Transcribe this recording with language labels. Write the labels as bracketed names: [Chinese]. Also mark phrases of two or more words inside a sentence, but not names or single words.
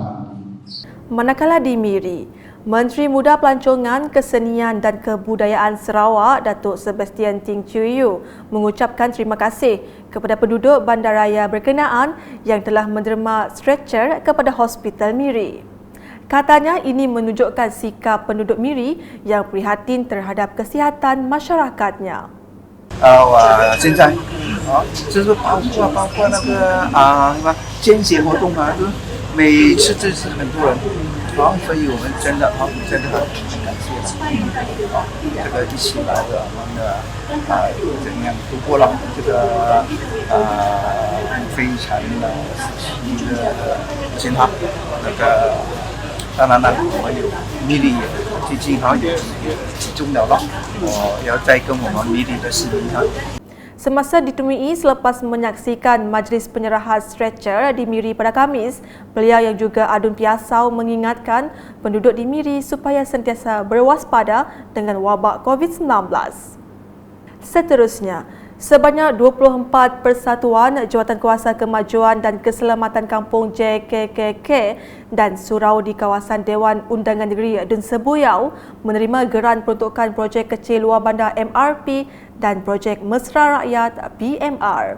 [Malay] Manakala di Miri, Menteri Muda Pelancongan, Kesenian dan Kebudayaan Sarawak, Datuk Sebastian Ting Chuiyu, mengucapkan terima kasih kepada penduduk bandaraya berkenaan yang telah menderma stretcher kepada Hospital Miri. Katanya ini menunjukkan sikap penduduk Miri yang prihatin terhadap kesihatan masyarakatnya. [Chinese] 现在就是包括那个什么捐血活动啊，就是每次这是很多人，所以我们真的很感谢了，这个一起来的，我们的怎样度过了这个非常的时期的健康，那个当然了，我们有米里最近好像也集中了了，我要再跟我们米里的市民哈。 [Malay] Semasa ditemui selepas menyaksikan majlis penyerahan stretcher di Miri pada Khamis, beliau yang juga adun piasau mengingatkan penduduk di Miri supaya sentiasa berwaspada dengan wabak COVID-19. Seterusnya, sebanyak 24 persatuan Jawatankuasa Kemajuan dan Keselamatan Kampung JKKK dan surau di kawasan Dewan Undangan Negeri Dun Sebuyau menerima geran peruntukan projek kecil luar bandar MRP dan projek Mesra Rakyat BMR.